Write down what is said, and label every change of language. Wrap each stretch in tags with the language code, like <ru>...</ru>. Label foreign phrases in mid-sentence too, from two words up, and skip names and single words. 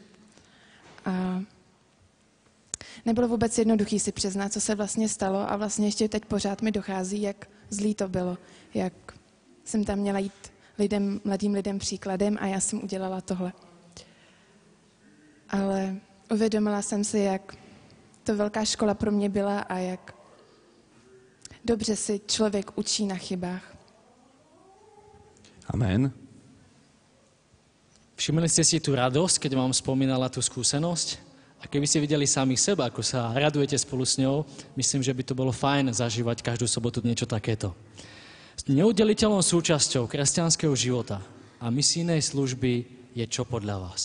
<cs>A nebylo vůbec jednoduchý si přiznat, co se vlastně stalo a vlastně ještě teď pořád mi dochází, jak zlý to bylo, jak jsem tam měla jít mladým lidem příkladem a já jsem udělala tohle. Ale uvědomila jsem si, jak to velká škola pro mě byla a jak dobře si člověk učí na chybách. Amen.</cs> <sk>Všimli ste si tú radosť, keď vám spomínala tú skúsenosť? A keby ste videli samých seba, ako sa radujete spolu s ňou, myslím, že by to bolo fajn zažívať každú sobotu niečo takéto. Neudeliteľnou súčasťou kresťanského života a misijnej služby je čo podľa vás?</sk>